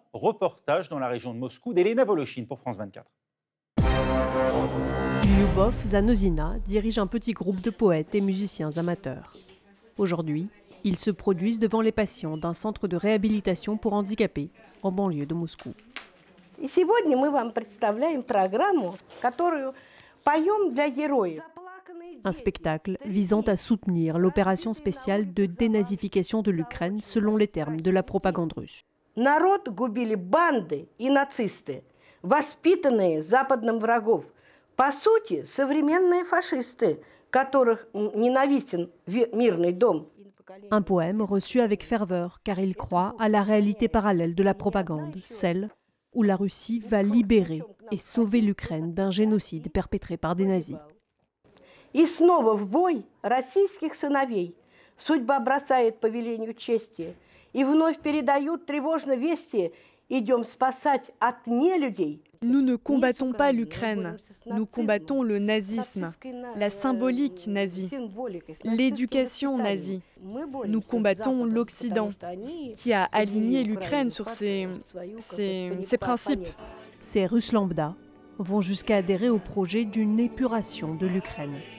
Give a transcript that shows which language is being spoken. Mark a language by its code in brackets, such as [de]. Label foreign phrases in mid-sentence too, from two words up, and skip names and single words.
[fr] Reportage dans la région de Moscou d'Elena Volochine pour France 24. Lyubov Zanozina dirige un petit groupe de poètes et musiciens amateurs. Aujourd'hui, ils se produisent devant les patients d'un centre de réhabilitation pour handicapés en banlieue de Moscou. [ru] Сегодня мы вам представляем программу, которую поем для героев. [fr] Un spectacle visant à soutenir l'opération spéciale de dénazification de l'Ukraine selon les termes de la propagande russe. [ru] Народ губили банды и нацисты, воспитанные западным врагов. По сути, современные фашисты, которых ненавистен мирный дом. [fr] Un poème reçu avec ferveur car il croit à la réalité parallèle de la propagande, celle où la Russie va libérer et sauver l'Ukraine d'un génocide perpétré par des nazis. [ru] И снова в бой российских сыновей судьба бросает по велению чести. И вновь передают тревожно вести. Идем спасать от нелюдей. [fr] Nous ne combattons pas l'Ukraine, nous combattons le nazisme, la symbolique nazie, l'éducation nazie. Nous combattons l'Occident, qui a aligné l'Ukraine sur ses principes. Ces Russes lambda vont jusqu'à adhérer au projet d'une épuration de l'Ukraine.